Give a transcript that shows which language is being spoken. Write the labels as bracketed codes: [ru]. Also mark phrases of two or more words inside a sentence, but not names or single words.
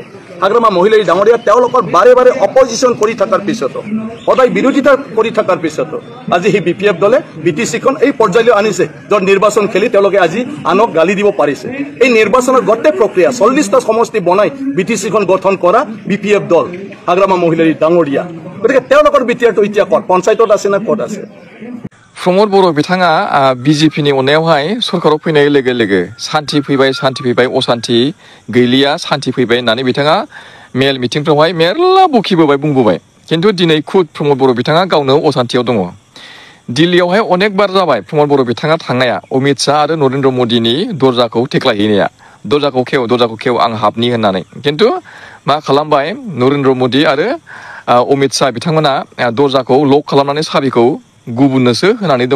[as] হাগ্ৰামা মহিলাই ডাঙৰীয়া তেওঁলোকৰ বাৰে বাৰে অপজিশ্যন কৰি থকাৰ পিছতো সদায় বিৰোধিতা কৰি থকাৰ পিছতো আজি সেই BPF দলে BTCখন এই পৰ্যায়লৈ আনিছে য'ত নিৰ্বাচন খেলি তেওঁলোকে আজি আনক গালি দিব পাৰিছে। এই নিৰ্বাচনৰ গোটেই প্ৰক্ৰিয়া 40টা সমষ্টি বনাই BTCখন গঠন কৰা BPF দল হাগ্ৰামা মহিলাই ডাঙৰীয়া। গতিকে তেওঁলোকৰ বিটিআৰটো এতিয়া ক'ত পঞ্চায়তত আছে না ক'ত আছে। [brx] प्रमद बर' बिथाङा BJPनि अननायावहाय सरकाराव फैनाय लोगो लोगो सान्थि फैबाय असान्थि गैलिया सान्थि फैबाय होननानै बिथाङा मेल मिटिंफ्रावहाय मेरला बुंबोबाय किन्तु दिनै खुद प्रमद बर' बिथाङा गावनो असान्तियाव दङ। दिल्लीयावहाय अनेक बार जाबाय प्रमद बर' बिथाङा थांनाया अमित शाह आरो नरेन्द्र मदिनि दरजाखौ थेख्लायहैनाया दरजाखौ खेव आं हाबनि होननानै किन्तु मा खालामबाय नरेन्द्र मदि आरो अमित शाह बिथांमोना दरजाखौ लक खालामनानै साबिखौ गुबुननोसो होनानै दङ।